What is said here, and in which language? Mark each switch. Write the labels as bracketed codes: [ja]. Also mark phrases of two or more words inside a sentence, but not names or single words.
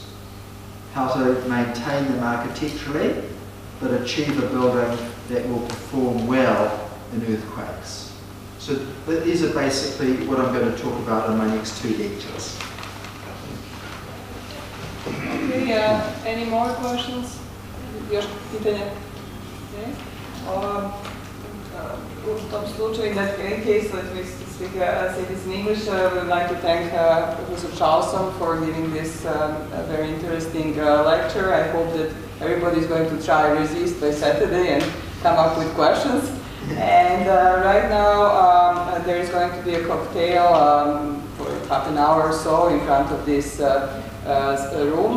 [en] How to maintain them architecturally, but achieve a building that will perform well in earthquakes. So these are basically what I'm going to talk about in my next 2 lectures. Okay, any more questions? [hr] Još pitanje? Okay. U tom slučaju, [en] in that case, let me say this in English. We would like to thank Professor Charleson for giving this very interesting lecture. I hope that everybody is going to try resist by Saturday and come up with questions. And right now there is going to be a cocktail for half an hour or so in front of this room.